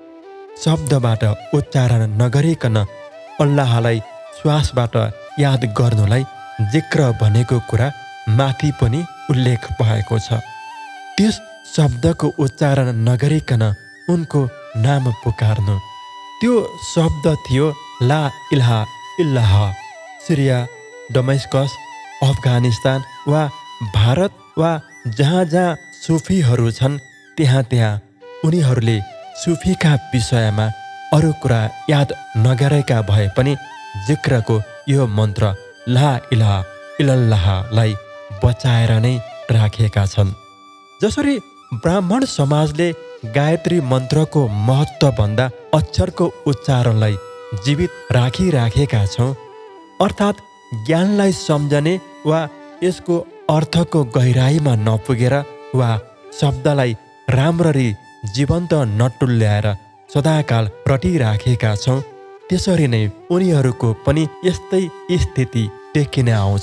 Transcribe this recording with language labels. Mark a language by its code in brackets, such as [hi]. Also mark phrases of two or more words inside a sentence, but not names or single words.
[ne] शब्दबाट उच्चारण नगरिकन अल्लाहलाई श्वासबाट याद गर्नुलाई जिक्र भनेको कुरा माथि पनि उल्लेख भएको छ। त्यस शब्दको उच्चारण नगरिकन उनको नाम पुकार्नु, त्यो शब्द थियो [ar] لا إله إلا الله. [ne] सिरिया, डमेस्कस, अफगानिस्तान वा भारत वा जहाँ जहाँ सुफीहरू छन् त्यहाँ त्यहाँ उनीहरूले सुफीका विषयमा अरू कुरा याद नगरेका भए पनि जिक्रको यो मन्त्र [ar] لا إله إلا الله [ne] बचाएर नै राखेका छन्। जसरी ब्राह्मण समाजले गायत्री मन्त्रको महत्त्वभन्दा अक्षरको उच्चारणलाई जीवित राखिराखेका छौँ, अर्थात् ज्ञानलाई सम्झने वा यसको अर्थको गहिराईमा नपुगेर वा शब्दलाई राम्ररी जीवन्त नटुल्याएर सदाकाल रटिराखेका छौँ, त्यसरी नै उनीहरूको पनि यस्तै स्थिति देखिन आउँछ।